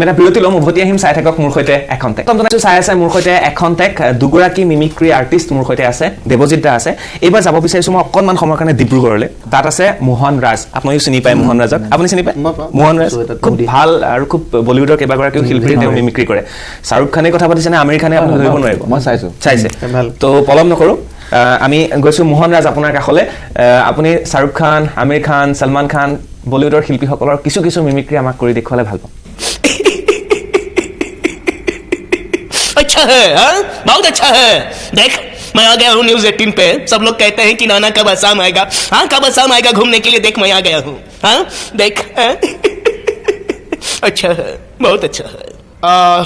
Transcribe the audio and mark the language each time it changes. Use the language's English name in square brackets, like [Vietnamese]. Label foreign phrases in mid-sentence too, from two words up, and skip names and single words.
[Assamese] এটা বিৰতি ল'ম উভতি আহিম চাই থাকক মোৰ সৈতে এখন টেক চাই আছে মোৰ সৈতে এখন টেক দুগৰাকী [English] mimicry artist [Assamese] মোৰ সৈতে আছে দেৱজিত দা আছে এইবাৰ যাব বিচাৰিছোঁ মই অকণমান সময়ৰ কাৰণে ডিব্ৰুগড়লৈ তাত আছে মোহন ৰাজ আপোনালোকে চিনি পায় মোহন ৰাজক আপুনি চিনি পায় মোহন ৰাজ খুব ভাল আৰু খুব বলিউডৰ কেইবাগৰাকীও শিল্পী তেওঁ মিমিক্ৰি কৰে শ্বাহৰুখ খানে কথা পাতিছে নে আমিৰ খানে আপুনি ধৰিব নোৱাৰিব মই চাইছে তো পলম নকৰোঁ আমি গৈছোঁ মোহন ৰাজ আপোনাৰ কাষলৈ আপুনি শ্বাহৰুখ খান আমিৰ খান সলমান খান বলিউডৰ শিল্পীসকলৰ কিছু মিমিক্ৰি আমাক কৰি দেখুৱালে ভাল পাম [Hindi] अच्छा है हाँ? बहुत अच्छा है देख मैं आ गया हूँ न्यूज 18 पे। सब लोग कहते हैं कि नाना कब असम आएगा, हाँ कब असम आएगा घूमने के लिए, देख मैं आ गया हूँ, हाँ देख हाँ? अच्छा है, बहुत अच्छा है।